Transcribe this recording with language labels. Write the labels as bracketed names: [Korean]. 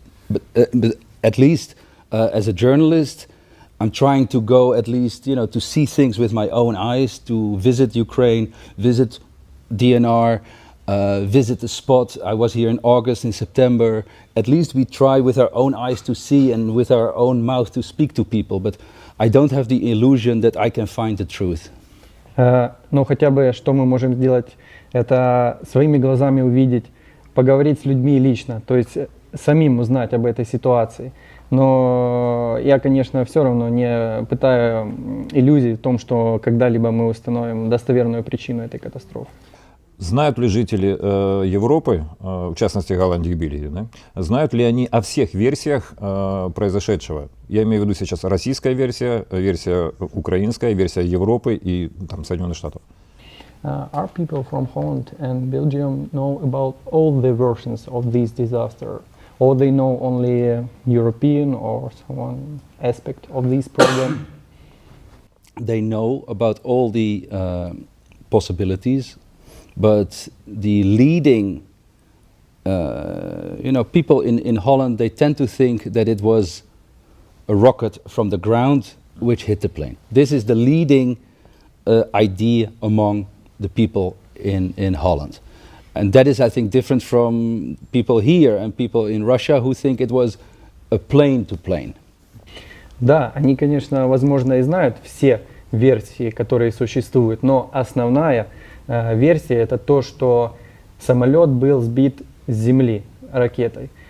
[English] But at least as a journalist, I'm trying to go at least, you know, to see things with my own eyes, to visit Ukraine, visit DNR, visit the spot. I was here in August, in September. At least we try with our own eyes to see and with our own mouth to speak to people. But I don't have the illusion that I can find the truth. [Russian] Но хотя бы что мы можем сделать, это своими глазами увидеть, поговорить с людьми лично, то есть самим узнать об этой ситуации. Но я, конечно, все равно не пытаю иллюзий в том, что когда-либо мы установим достоверную причину этой катастрофы. Знают ли жители Европы, в частности Голландии и Бельгии, да, знают ли они о всех версиях произошедшего? Я имею в виду сейчас российская версия, версия украинская, версия Европы и там, Соединенных Штатов. [English] Are people from Holland and Belgium know about all the versions of this disaster? Or they know only European or one aspect of this problem? They know about all the possibilities, but the leading, people in Holland, they tend to think that it was a rocket from the ground which hit the plane. This is the leading idea among the people in Holland. And that is, I think, different from people here and people in Russia who think it was a plane to plane. [Russian] Да, они, конечно, возможно, и знают все версии, которые существуют, но основная версия это то, что самолет был сбит с земли ракетой.